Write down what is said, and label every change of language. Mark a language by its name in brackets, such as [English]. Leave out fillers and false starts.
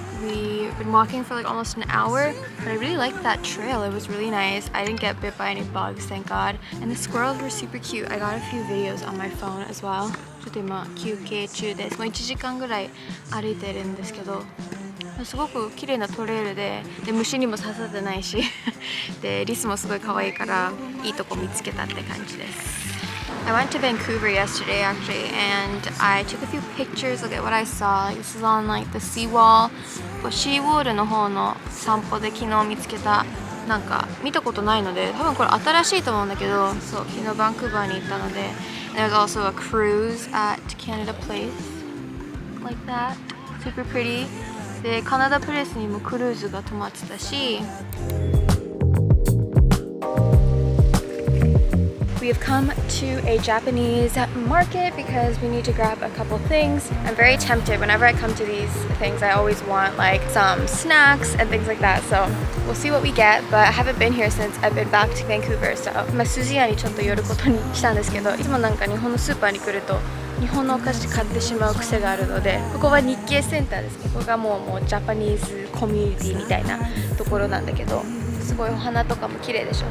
[English] We've been walking for like almost an hour, but I really liked that trail. It was really nice. I didn't get bit by any bugs, thank God. And the squirrels were super cute. I got a few videos on my phone as well. [Japanese] ちょっと今休憩中です。もう1時間ぐらい歩いてるんですけど、すごく綺麗なトレイルで、虫にも刺さってないし、でリスもすごい可愛いからいいとこ見つけたって感じです。 [English] I went to Vancouver yesterday actually, and I took a few pictures. Look at what I saw. This is on like the seawall. [Japanese] シーウォールの方の散歩で昨日見つけた、なんか見たことないので、多分これ新しいと思うんだけど、そう昨日バンクーバーに行ったので、 [English] there's also a cruise at Canada Place like that. Super pretty. [Japanese] でカナダプレスにもクルーズが泊まってたし。 [English] We have come to a Japanese market because we need to grab a couple things. I'm very tempted whenever I come to these things. I always want like some snacks and things like that. So we'll see what we get. But I haven't been here since I've been back to Vancouver. [Japanese] So スズヤにちょっと寄ることにしたんですけど、いつもなんか日本のスーパーに来ると日本のお菓子買ってしまう癖があるので、ここは日系センターです。ここがもうジャパニーズコミュニティみたいなところなんだけど、すごいお花とかも綺麗でしょ。